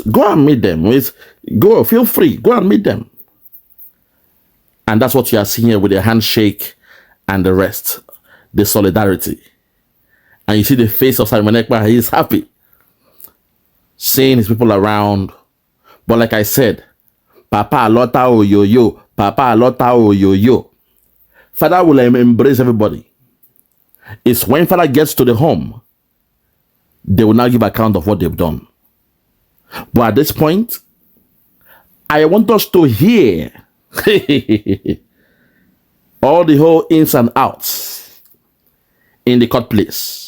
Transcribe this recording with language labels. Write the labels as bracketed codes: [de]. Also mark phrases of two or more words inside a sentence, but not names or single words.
[en] Go and meet them. Go, feel free. Go and meet them. And that's what you are seeing here with the handshake and the rest. The solidarity. And you see the face of Simon Ekpa. He is happy seeing his people around. But like I said, [ig] Papa Alota o yo-yo. Papa Alota o yo-yo. [en] Father will embrace everybody. It's when Father gets to the home, they will now give account of what they've done. But at this point, I want us to hear all the whole ins and outs in the court place.